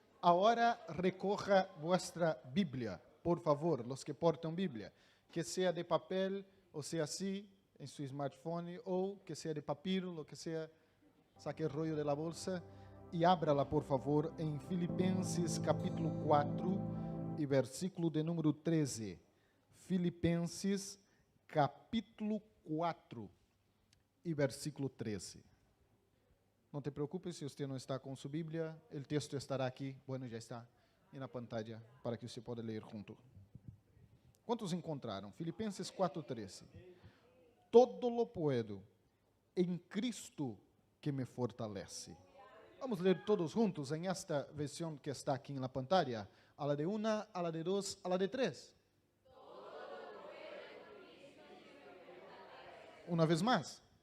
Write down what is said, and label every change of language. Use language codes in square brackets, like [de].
[es] Ahora recoja vuestra Biblia, por favor, los que portan Biblia, que sea de papel o sea así en su smartphone o que sea de papiro, lo que sea, saque el rollo de la bolsa y ábrala, por favor, en Filipenses capítulo 4 y versículo de número 13. Filipenses capítulo 4 y versículo 13. [pt] Não te preocupe se você não está com sua Bíblia, o texto estará aqui, [es] bueno, [pt] já está na pantalla para que você possa ler junto. Quantos encontraram? Filipenses 4:13. [es] Todo lo puedo em Cristo que me fortalece. [pt] Vamos ler todos juntos em esta versão que está aqui na pantalla. [es] A la de una, a la de dos, a la de tres. [pt] Uma vez mais.